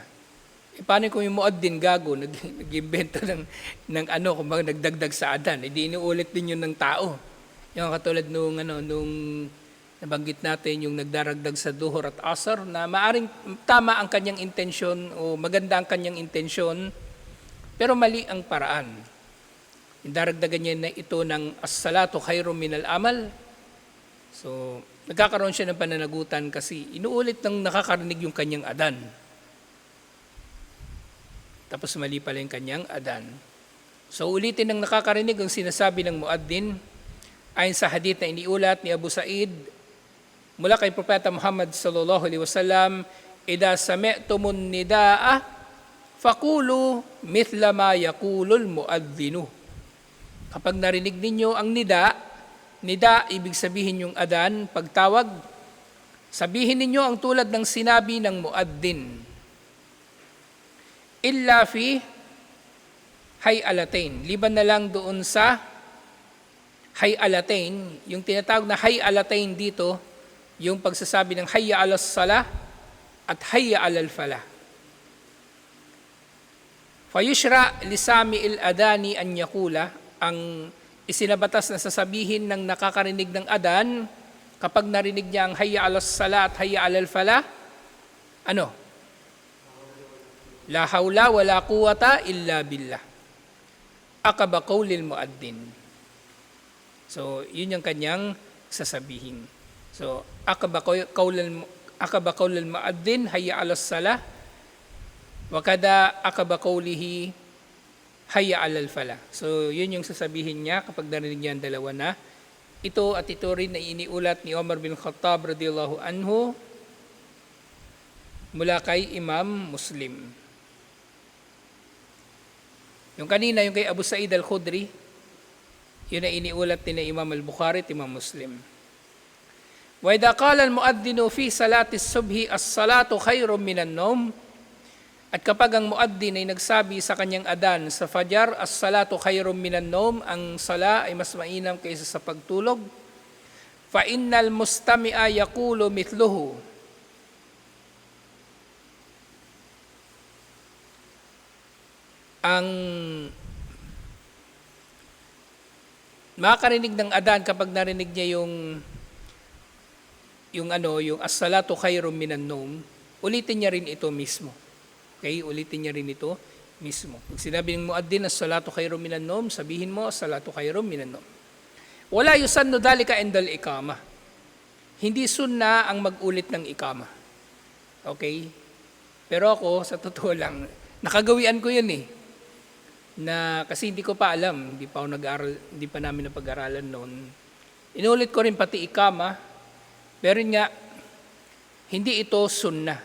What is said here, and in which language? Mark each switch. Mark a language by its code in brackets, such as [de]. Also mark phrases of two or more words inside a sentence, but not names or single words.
[tl] Paano kung yung muadhdhin gago, nag-invento ng kung baka nagdagdag sa adan, hindi inuulit din yun ng tao. Yung katulad nung nabanggit natin, yung nagdaragdag sa duhur at asar, na maaring tama ang kanyang intensyon o maganda ang kanyang intensyon, pero mali ang paraan. Daragdagan niya na ito ng [ar] الصلاة خير من العمل. [tl] So, nagkakaroon siya ng pananagutan kasi inuulit ng nakakarinig yung kanyang adan. tapos mali pala yung kanyang adan. So ulitin ng nakakarinig ang sinasabi ng muaddin ayon sa hadith na iniulat ni Abu Sa'id mula kay Propeta Muhammad [ar] صلى الله عليه وسلم, "إذا سمعتم النداء فقولوا مثل ما يقول المؤذن." [tl] Kapag narinig ninyo ang nida ibig sabihin yung adan, pagtawag, sabihin ninyo ang tulad ng sinabi ng muaddin. [ar] إلا في الحيعلتين, [tl] liban na lang doon sa hayalatain. Yung tinatawag na hayalatain dito, yung pagsasabi ng [ar] حي على الصلاة [tl] at [ar] حي على الفلاح. فيشرع لسامع الأذان أن يقول, [tl] ang isinabatas na sasabihin ng nakakarinig ng adan kapag narinig niya ang [ar] حي على الصلاة [tl] at [ar] حي على الفلاح, [tl] ano? [ar] لا حول ولا قوة إلا بالله. عقب قول المؤذن. [tl] So, yun yung kanyang sasabihin. So, [ar] عقب قول المؤذن حي على الصلاة وكذا عقب قوله حي على الفلاح. [tl] So, yun yung sasabihin niya kapag narinig niya ang dalawa na ito, at ito rin na iniulat ni Umar bin Khattab [ar] رضي الله عنه [tl] mula kay Imam Muslim. Yung kanina, yung kay Abu Sa'id al-Khudri, yun na iniulat ni na Imam al-Bukhari at Imam Muslim. [ar] وإذا قال المؤذن في صلاة الصبح الصلاة خير من النوم, [tl] at kapag ang muaddin ay nagsabi sa kanyang adan sa fajar, [ar] الصلاة خير من النوم, [tl] ang sala ay mas mainam kaysa sa pagtulog, [ar] فإن المستمع يقول مثله, [tl] ang makakarinig ng adan kapag narinig niya yung [ar] الصلاة خير من النوم, [tl] ulitin niya rin ito mismo. Okay, ulitin niya rin ito mismo. Pag sinabi ng muaddin [ar] الصلاة خير من النوم, [tl] sabihin mo [ar] الصلاة خير من النوم. ولا يسن ذلك عند الإقامة. [tl] Hindi sunna ang mag-ulit ng iqama. Okay? Pero ako, sa totoo lang, nakagawian ko yun eh. Kasi hindi ko pa alam, hindi pa namin napag-aralan noon. Inulit ko rin pati iqama, pero nga, hindi ito sunnah.